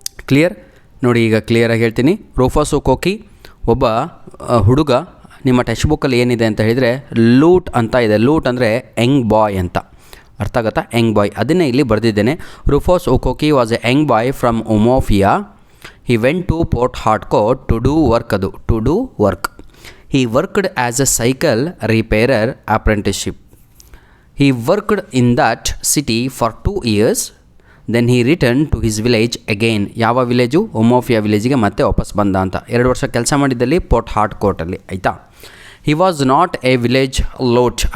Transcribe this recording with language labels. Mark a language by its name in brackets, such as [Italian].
[Kannada] Clear ನೋಡಿ, ಈಗ ಕ್ಲಿಯರಾಗಿ ಹೇಳ್ತೀನಿ. ರೂಫೋಸ್ ಒಕೋಕಿ ಒಬ್ಬ ಹುಡುಗ. ನಿಮ್ಮ ಟೆಕ್ಸ್ಟ್ ಬುಕ್ಕಲ್ಲಿ ಏನಿದೆ ಅಂತ ಹೇಳಿದರೆ ಲೂಟ್ ಅಂತ ಇದೆ. ಲೂಟ್ ಅಂದರೆ ಯಂಗ್ ಬಾಯ್ ಅಂತ ಅರ್ಥ ಆಗುತ್ತಾ, ಯಂಗ್ ಬಾಯ್. ಅದನ್ನೇ ಇಲ್ಲಿ ಬರೆದಿದ್ದೇನೆ. [English] Rufus Okeke was a young boy from Umuofia. He went to Port Harcourt to do work. To do work. He worked as a cycle repairer apprenticeship. He worked in that city for 2 years. Then he returned to his village again. [Kannada] ಯಾವ village? ಉಮೋಫಿಯಾ ವಿಲೇಜಿಗೆ ಮತ್ತೆ ವಾಪಸ್ ಬಂದ ಅಂತ. 2 ವರ್ಷ ಕೆಲಸ ಮಾಡಿದ್ದಲ್ಲಿ port ಹಾರ್ಟ್ಕೋಟಲ್ಲಿ ಆಯಿತಾ. [English] He was not a village lout.